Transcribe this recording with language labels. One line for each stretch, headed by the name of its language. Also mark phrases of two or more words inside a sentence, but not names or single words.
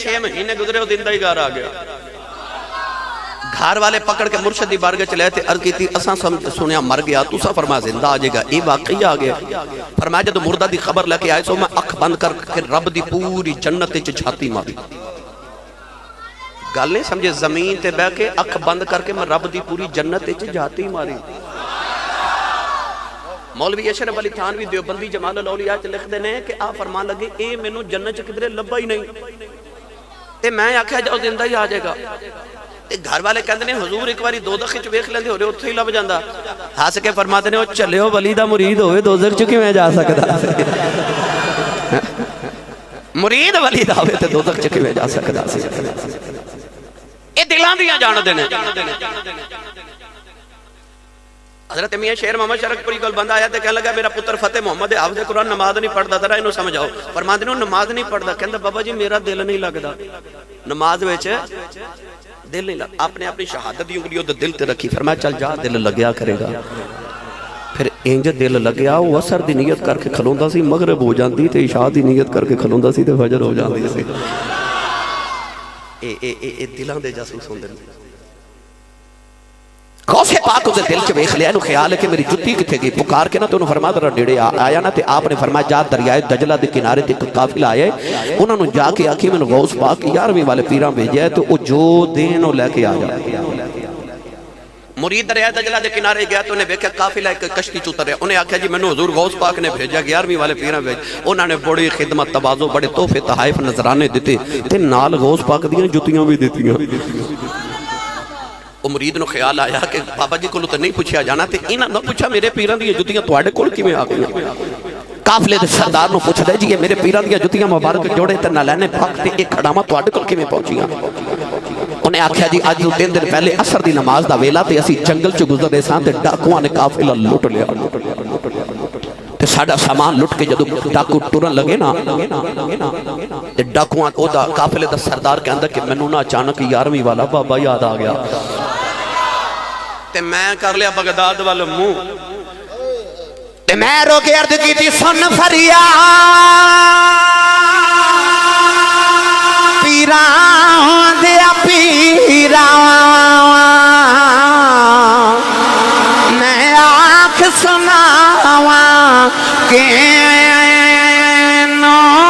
Urdu: 6 مہینے گزرے وہ زندہ ہی گھر آ گیا۔
Punjabi: گھر والے پکڑ کے مرشد دی بارگاہ چلے تھے، عرض کی تھی اساں سنیا مر گیا، تسا فرمایا زندہ آ جائے گا، یہ واقعی آ گیا۔ فرمایا جب مردہ دی خبر لے کے آئے سو میں اکھ بند کر کے رب دی پوری جنت وچ چھاتی ماری۔ گل نہیں سمجھے، زمین تے بیٹھ کے اکھ بند کر کے میں رب دی پوری جنت وچ جھاتی ماری۔ مولوی اشرف علی تھانوی دیوبندی جمال الاولیاء چ لکھ دینے کہ آپ فرمان لگے اے مینوں جنت چ کدھرے لبا ہی نہیں، تے میں آکھیا جاؤ زندہ ہی آ جائے گا۔ تے گھر والے کہندے نے حضور ایک باری دوزخ وچ ویکھ لیندے ہو رہے اوتھے ہی لب جاندا۔ ہس کے فرماتے نے او چلیو ولی دا مرید ہوئے دوزخ چ کیویں جا سکدا؟ مرید ولی دا ہوئے تے دوزخ چ کیویں جا سکدا سی؟ اے دلاں دیاں جان دے نے۔ حضرت میاں شیر محمد شرک پوری کول بندہ آیا تے کہنے لگا میرا پتر فتح محمد حافظ قرآن نماز نہیں پڑھدا، ذرا انہوں سمجھاؤ۔ فرماندے نے نماز نہیں پڑھدا، کہندا بابا جی میرا دل نہیں لگدا نماز وچ، دل نہیں لگدا۔ آپ نے اپنی شہادت دی انگلیوں تے دل تے رکھی، فرمایا چل جا دل لگیا کرے گا۔ پھر انج دل لگیا، وہ عصر دی نیت کر کے کھلوندا سی، مغرب ہو جاندی تے عشاء دی نیت کر کے کھلوندا سی تے فجر ہو جاندی سی۔ اے دلاں دے جاسوس ہوندے نے۔ غوث پاک اسے دل چ ویکھ لیا، انہوں خیال ہے کہ میری جتی کتھے گئی، پکار کے نا تو انہوں فرمایا ذرا نیڑے آیا نا تے آپ نے فرمایا جا دریائے دجلہ دے کنارے تے قافلہ آئے، انہوں نے جا کے آکھی میں نے غوث پاک 11ویں والے پیراں بھیجا ہے تو وہ جو دین وہ لے کے آ جا۔ مرید دریائے دجلہ دے کنارے گیا تو انہیں دیکھا قافلہ ایک کشتی چ اتریا، انہیں آکھیا جی میں نے حضور غوث پاک نے بھیجا 11ویں والے پیراں بھیج، انہوں نے بڑی خدمت تواضع بڑے تحفے تحائف نذرانے دیتے تے نال غوث پاک دیاں جتیاں بھی دیتیاں۔ وہ مرید نو خیال آیا کہ بابا جی کو تو نہیں پوچھا جانا تے انہاں نہ پوچھا میرے پیران دی جتیاں تواڈے کول کیویں آ گئیاں؟ قافلے دے سردار نو پوچھ دے جی میرے پیران دی جتیاں مبارک جوڑے تے نہ لینے پاک تے ایک کھڑاواں تواڈے کول کیویں پہنچیاں؟ انہیں آکھیا جی اج تو 3 دن پہلے عصر دی نماز دا ویلا تے اسی جنگل چ گزرے ساں تے ڈاکواں نے قافلہ لٹ لیا تے ساڈا سامان لٹ کے جدوں ڈاکو ٹرن لگے نا تے ڈاکواں او دا قافلے دا سردار کہندا کہ مینوں نا اچانک 11ویں والا بابا یاد آ گیا تے میں کر لیا بغداد والے منہ تے میں رو کے عرض کی تھی سن فریاد پیران دیا پیران میں آنکھ سناواں کہ نو